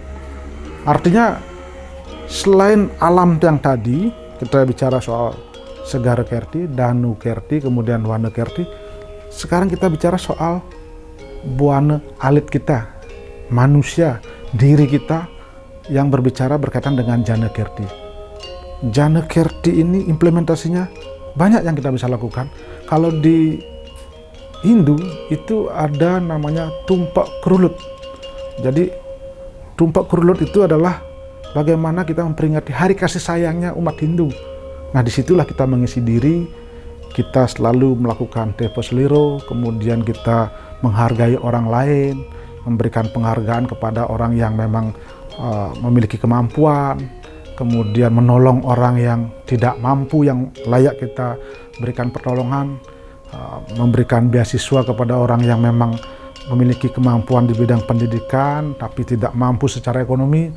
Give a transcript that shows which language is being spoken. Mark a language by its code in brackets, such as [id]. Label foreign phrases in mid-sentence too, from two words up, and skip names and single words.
[id] Artinya selain alam yang tadi, kita bicara soal Segara Kerti, Danu Kerti, kemudian Wana Kerti, sekarang kita bicara soal Buana Alit kita, manusia, diri kita yang berbicara berkaitan dengan Jana Kerti. Jana Kerti ini implementasinya banyak yang kita bisa lakukan. Kalau di Hindu itu ada namanya tumpak kerulut. Jadi tumpak kerulut itu adalah bagaimana kita memperingati hari kasih sayangnya umat Hindu. Nah, disitulah kita mengisi diri, kita selalu melakukan [jv] tepo seliro, [id] kemudian kita menghargai orang lain, memberikan penghargaan kepada orang yang memang memiliki kemampuan, kemudian menolong orang yang tidak mampu, yang layak kita berikan pertolongan, memberikan beasiswa kepada orang yang memang memiliki kemampuan di bidang pendidikan tapi tidak mampu secara ekonomi.